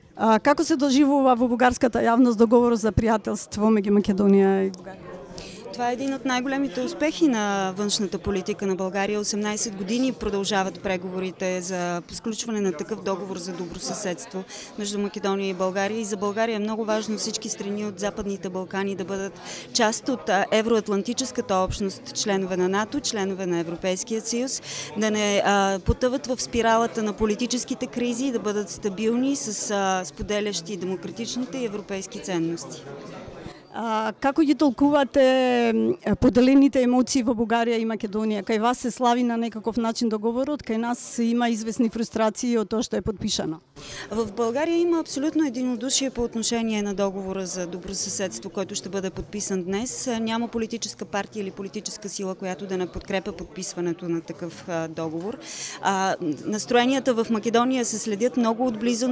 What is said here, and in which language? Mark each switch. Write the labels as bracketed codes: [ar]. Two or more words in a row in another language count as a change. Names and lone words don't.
[mk] Како се доживува во бугарската јавност договор за пријателство меѓу Македонија и Бугарија? [bg] Това е един от най-големите успехи на външната политика на България. 18 години продължават преговорите за сключване на такъв договор за добросъседство между Македония и България. И за България е много важно всички страни от Западните Балкани да бъдат част от евроатлантическата общност, членове на НАТО, членове на Европейския съюз, да не потъват в спиралата на политическите кризи, да бъдат стабилни с споделящи демократичните и европейски ценности. [mk] Како ги толкувате поделените емоции во Бугарија и Македонија? Кај вас се слави на некаков начин договорот, кај нас има известни фрустрации од тоа што е подпишано. [bg] В България има абсолютно единодушие по отношение на договора за добросъседство, който ще бъде подписан днес. Няма политическа партия или политическа сила, която да не подкрепя подписването на такъв договор. Настроенията в Македония се следят много отблизо.